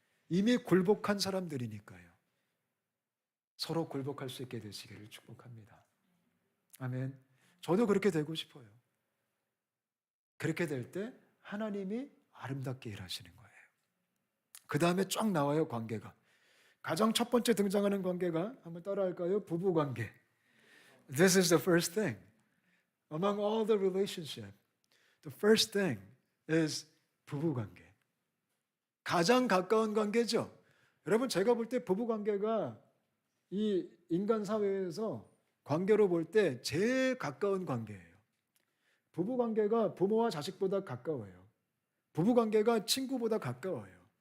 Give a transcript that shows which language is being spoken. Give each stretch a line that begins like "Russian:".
Korean: 이미 굴복한 사람들이니까요. 서로 굴복할 수 있게 되시기를 축복합니다. 아멘. 저도 그렇게 되고 싶어요. 그렇게 될 때 하나님이 아름답게 일하시는 거예요. 그 다음에 쫙 나와요, 관계가. 가장 첫 번째 등장하는 관계가 한번 따라할까요? 부부 관계.
English: This is the first thing. Among all the relationship, the first thing is 부부 관계.
Korean: 가장 가까운 관계죠. 여러분 제가 볼 때 부부 관계가 이 인간 사회에서 관계로 볼 때 제일 가까운 관계예요. 부부 관계가 부모와 자식보다 가까워요. 부부 관계가 친구보다 가까워요.